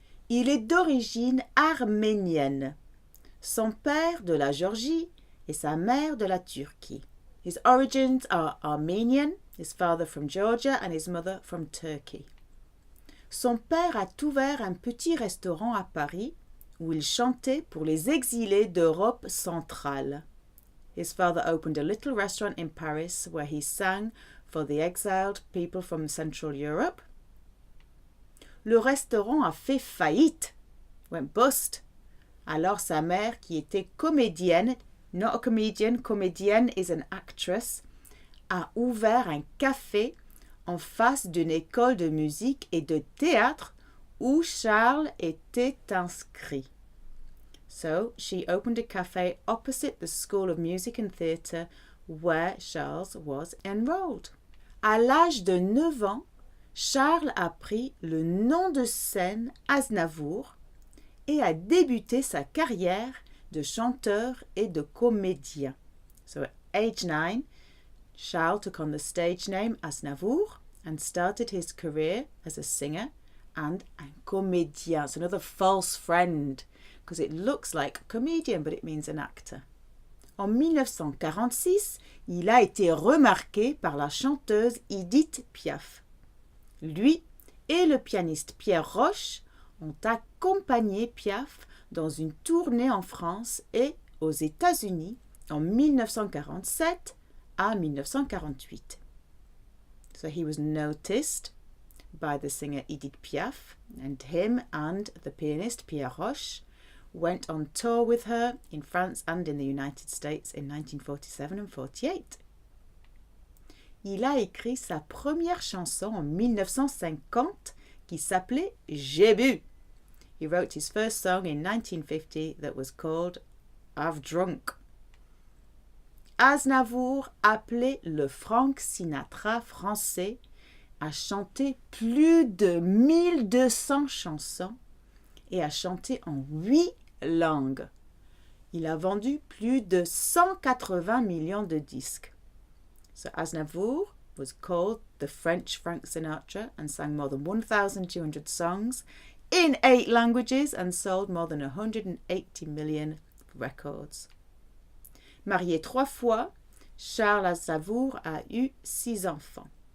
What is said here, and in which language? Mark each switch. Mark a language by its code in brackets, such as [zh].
[fr] Il est d'origine arménienne. Son père de la Géorgie et sa mère de la Turquie. [en] His origins are Armenian, his father from Georgia and his mother from Turkey. [fr] Son père a ouvert un petit restaurant à Paris où il chantait pour les exilés d'Europe centrale. [en] His father opened a little restaurant in Paris where he sang for the exiled people from Central Europe. [fr] Le restaurant a fait faillite, [en] went bust. [fr] Alors sa mère, qui était comédienne, [en] not a comedian, [fr] comédienne [en] is an actress, [fr] a ouvert un café en face d'une école de musique et de théâtre où Charles était inscrit. [en] So she opened a cafe opposite the School of Music and Theatre where Charles was enrolled. [fr] À l'âge de 9 ans, Charles a pris le nom de scène Aznavour et a débuté sa carrière de chanteur et de comédien. [en] So at age 9, Charles took on the stage name Aznavour and started his career as a singer and un comédien. It's another false friend because it looks like a comedian but it means an actor. [fr] En 1946, il a été remarqué par la chanteuse Edith Piaf. Lui et le pianiste Pierre Roche ont accompagné Piaf dans une tournée en France et aux États-Unis en 1947 à 1948. [en] So he was noticed by the singer Edith Piaf, and him and the pianist Pierre Roche went on tour with her in France and in the United States in 1947 and 48. [fr] Il a écrit sa première chanson en 1950 qui s'appelait J'ai bu. [en] He wrote his first song in 1950 that was called I've Drunk. [fr] Aznavour, appelé le Frank Sinatra français, a chanté plus de 1200 chansons et a chanté en 8 langues. Il a vendu plus de 180 millions de disques. [en] So Aznavour was called the French Frank Sinatra and sang more than 1,200 songs in 8 languages and sold more than 180 million records. [fr] Marié 3 fois, Charles Aznavour a eu 6 enfants.